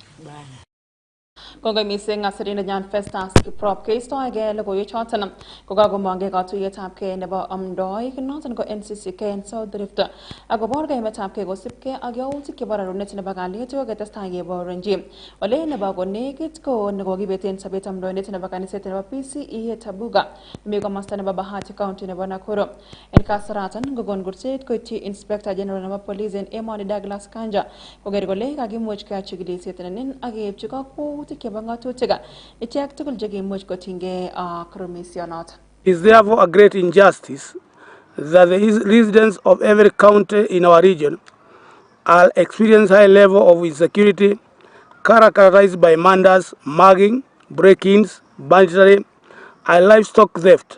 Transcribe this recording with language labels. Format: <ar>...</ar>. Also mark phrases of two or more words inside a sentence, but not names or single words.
<kln>Kongoi mising asirindet nyon Festus Kiprop keistoegei logoiwechoton kokakomongei katuiyetabgei nebo amdoik noton ko NCCK en South Rift akobor kaimetabgei kosibgei ak yautik chebo rarunet nebo kalyet koketestai keborenji ole nebo konekit ko nekokibeten sobet amdoindet nebo kaniset nebo PCEA Tabuga mi komosta nebo Bahati County nebo Nakuru. En kasaratan kokon kurset koityi</kln> <en>Inspector General</en> <kln>nebo Police en emoni Douglas Kanja koker kole kakimuch keyoe chikilisiet nenin ak keipchi kakwautik chebo ng'atutik ichek tugul chekimuch kotinygei ak komisionoton.</kln> <en>It is therefore a great injustice that the residents of every county in our region are experiencing high level of insecurity characterized by murders, mugging, break-ins, banditry, and livestock theft.</en>